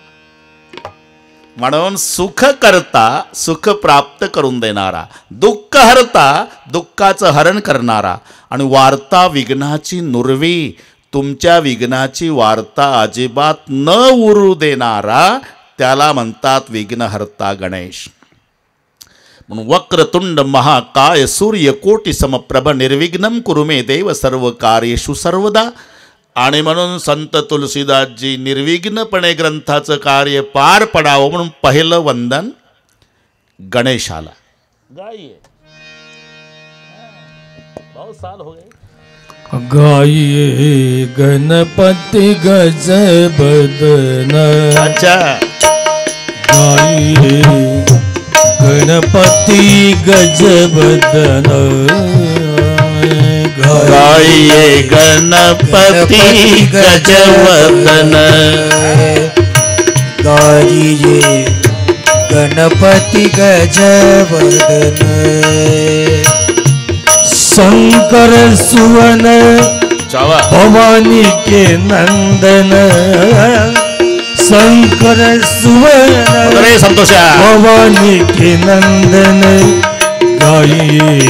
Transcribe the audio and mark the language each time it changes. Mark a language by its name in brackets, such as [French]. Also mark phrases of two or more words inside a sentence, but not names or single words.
[Marathi] म्हणून सुख करता, सुख प्राप्त करून देणारा, दुःख हरता, दुःखाचं हरण करणारा, आणि वार्ता विघ्नाची नुरवी, तुमच्या विघ्नाची वार्ता अजिबात न उरू देणारा, त्याला म्हणतात विघ्नहर्ता गणेश. [Sanskrit] म्हणून वक्रतुंड महाकाय सूर्यकोटी समप्रभ निर्विघ्नं कुरु मे देव सर्व कार्येषु सर्वदा. [Marathi] आणि म्हणून संत तुलसीदासजी निर्विघ्नपणे ग्रंथाचं कार्य पार पडावं म्हणून पहिलं वंदन गणेशाला. [Hindi] गाइए, बहुत साल हो गए. गाइए गणपति गज बदन. अच्छा. गाइए गणपति गज बदन. गाइये गणपति गजवदन गाइये गणपति गजवदन शंकर सुवन चावा भवानी के नंदन शंकर सुवन [Marathi] अरे संतोषा [Hindi] भवानी के नंदन गाइए